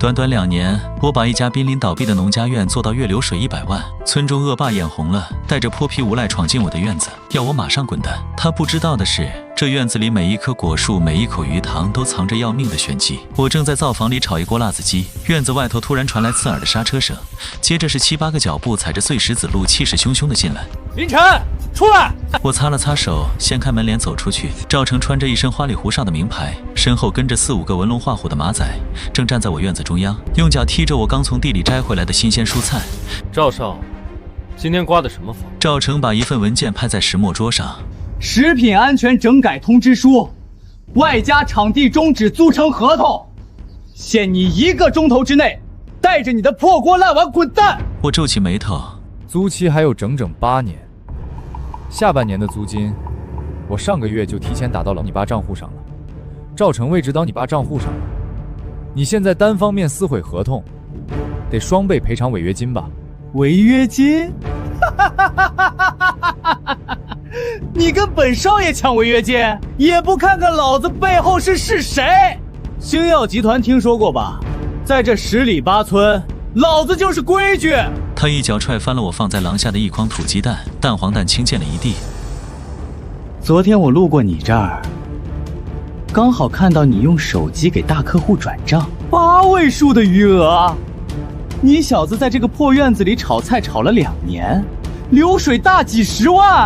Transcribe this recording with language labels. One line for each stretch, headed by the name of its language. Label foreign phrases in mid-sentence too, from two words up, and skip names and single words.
Chinese: 短短2年，我把一家濒臨倒閉的农家院做到月流水100万。村中惡霸眼紅了，帶着泼皮无赖闖進我的院子，要我马上滚蛋。他不知道的是，這院子裡每一棵果樹，每一口魚塘都藏着要命的玄機。我正在灶房裡炒一鍋辣子雞，院子外頭突然傳來刺耳的剎車聲，接着是7、8個腳步踩着碎石子路，氣勢洶洶的進來。林晨，出來！我擦了擦手，掀開门簾走出去。趙成穿着一身花里胡哨的名牌，身後跟着4、5個紋龍畫虎的馬仔，正站在我院子中央，用腳踢着我剛從地裡摘回來的新鮮蔬菜。趙少，今天刮的什麼風？趙成把一份文件拍在石墨桌上。食品安全整改通知書，外加场地终止租乘合同，限你1个钟头之内带着你的破鍋烂碗滾蛋！我皺起眉頭，租期還有整整8年，下半年的租金，我上個月就提前打到了你爸賬戶上了，趙成位置到你爸賬戶上了，你現在單方面撕毀合同，得雙倍賠償違約金吧？違約金？你跟本少爺搶違約金，也不看看老子背後是誰？星耀集團聽說過吧？在這10里8村，老子就是規矩。他一腳踹翻了我放在廊下的一筐土雞蛋，蛋黃蛋傾濺了一地。昨天我路過你這兒，剛好看到你用手機給大客戶轉賬，8位數的餘額。你小子在這個破院子裡炒菜炒了2年，流水大幾10萬。